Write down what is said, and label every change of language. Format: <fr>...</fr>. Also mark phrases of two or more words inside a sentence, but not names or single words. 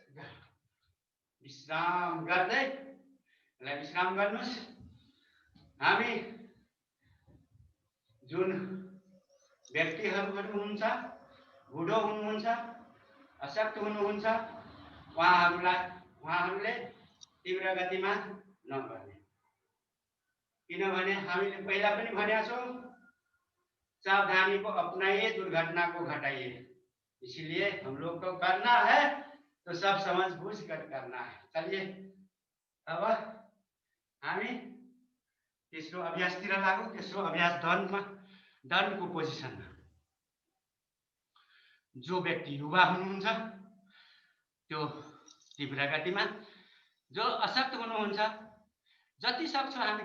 <ne>विश्राम गर्दै यसलाई विश्राम गर्नुहोस् हामी जुन व्यक्तिहरू हुनुहुन्छ बुढो हुनुहुन्छ अशक्त हुनुहुन्छ उहाँहरूले तीव्र गतिमा नगर्ने किनभने हामीले पहिला पनि भनेका छौँ</ne> <hi>सावधानी को अपनाइए दुर्घटना को घटाइए इसलिए हम लोग को करना है तो सब समझ बूझ कर करना है</hi> <ne>चलिए अब हामी तेस्रो अभ्यासतिर लागौँ तेस्रो अभ्यास दण्डको पोजिसनमा जो व्यक्ति युवा हुनुहुन्छ त्यो तीव्र गतिमा जो अशक्त हुनुहुन्छ जति सक्छौँ हामी</ne>